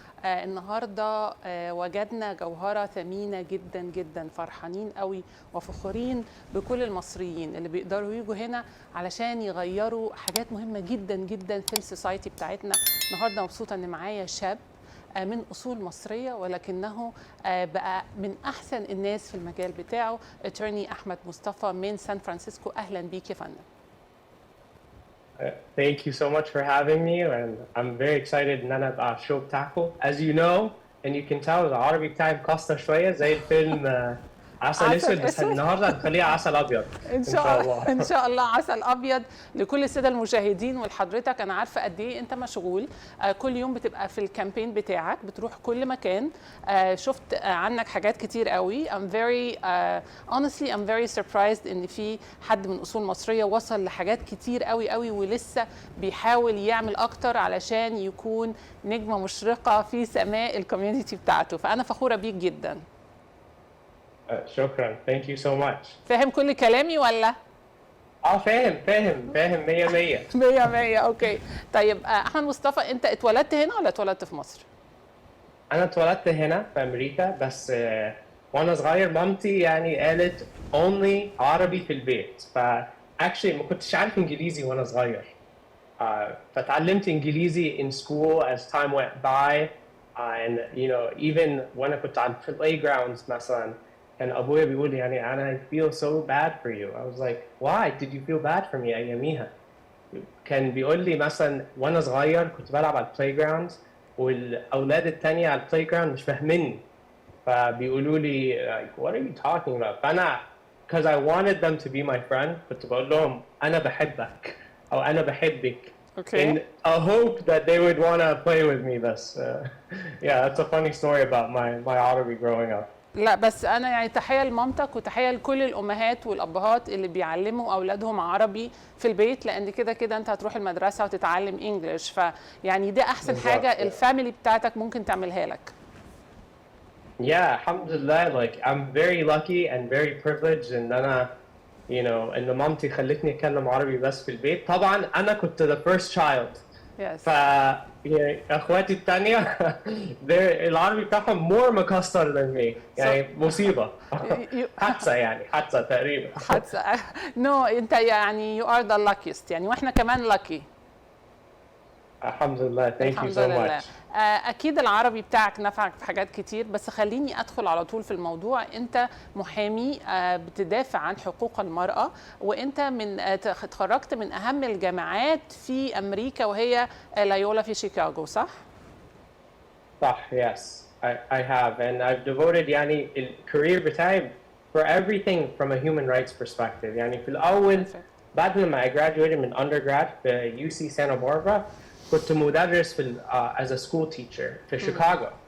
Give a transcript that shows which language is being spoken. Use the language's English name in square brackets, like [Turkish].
[Arabic] النهاردة وجدنا جوهرة ثمينة جدا جدا، فرحانين قوي وفخورين بكل المصريين اللي بيقدروا يجوا هنا علشان يغيروا حاجات مهمة جدا جدا في السوسايتي بتاعتنا. النهاردة مبسوطة ان معايا شاب من أصول مصرية ولكنه بقى من أحسن الناس في المجال بتاعه. اتورني أحمد مصطفى من سان فرانسيسكو. أهلا بيك يا فندم. [English] Thank you so much for having me, and I'm very excited [Arabic] ان انا ابقى على الشو بتاعكم. [English] As you know and you can tell [Arabic] العربي بتاعي مكسر شوية زي الفيلم عسل اسود، بس النهارده هنخليها عسل ابيض ان شاء الله. ان شاء الله عسل ابيض لكل الساده المشاهدين. ولحضرتك انا عارفه قد ايه انت مشغول، كل يوم بتبقى في الكامبين بتاعك، بتروح كل مكان. شفت عنك حاجات كتير قوي. [English] honestly I'm very surprised [Arabic] ان في حد من اصول مصريه وصل لحاجات كتير قوي قوي ولسه بيحاول يعمل اكتر علشان يكون نجمه مشرقه في سماء الكوميونتي بتاعته. فانا فخوره بيك جدا. شكرا. [English] Thank you so much. [Arabic] فاهم كل كلامي ولا؟ فاهم 100. 100. اوكي. طيب احمد مصطفى، انت اتولدت هنا ولا اتولدت في مصر؟ انا اتولدت هنا في امريكا، بس وانا صغير مامتي يعني قالت only عربي في البيت، actually ما كنتش عارف انجليزي وانا صغير. فتعلمت انجليزي [English] in school as time went by, and you know even [Arabic] وانا كنت على [English] playgrounds [Arabic] مثلا كان ابويا بيقول لي يعني انا [English] I feel so bad for you. I was like why did you feel bad for me [Arabic] اياميها؟ كان بيقول لي مثلا وانا صغير كنت بلعب على البلاي والاولاد التانية على البلاي مش فاهميني، فبيقولوا لي [English] like what are you talking about؟ [Arabic] فانا [English] because I wanted them to be my friend [Arabic] كنت بقول لهم انا بحبك او انا بحبك. [English] Okay. In a hope that they would want to play with me. [Arabic] بس [English] yeah, that's a funny story about my Arabic growing up. [Arabic] لا بس انا يعني تحيه لمامتك وتحيه لكل الامهات والابهات اللي بيعلموا اولادهم عربي في البيت، لان كده كده انت هتروح المدرسه وتتعلم انجلش، فيعني ده احسن حاجه الفاميلي بتاعتك ممكن تعملها لك. Yeah, الحمد لله. [English] Like I'm very lucky and very privileged [Arabic] ان انا you know ان مامتي خلتني اتكلم عربي بس في البيت. طبعا انا كنت [English] the first child. Yes. [Arabic] يعني اخواتي الثانيه العربي بتاعهم more مكسر than me، يعني مصيبه. حادثه تقريبا. حادثه. نو انت يعني [English] you are the luckiest [Arabic] يعني، واحنا كمان lucky. الحمد لله. [English] Thank you so much. [Arabic] أكيد العربي بتاعك نفعك في حاجات كتير، بس خليني أدخل على طول في الموضوع. أنت محامي بتدافع عن حقوق المرأة، وأنت اتخرجت من أهم الجامعات في أمريكا وهي لايولا في شيكاغو، صح؟ صح. [English] Yes, I have and I've devoted [Arabic] يعني الكارير بتاعي [English] for everything from a human rights perspective. [Arabic] يعني في الأول بعد ما [English] I graduated [Arabic] من undergrad في UC Santa Barbara كنت مدرس في [English] as a school teacher [Arabic] في شيكاغو.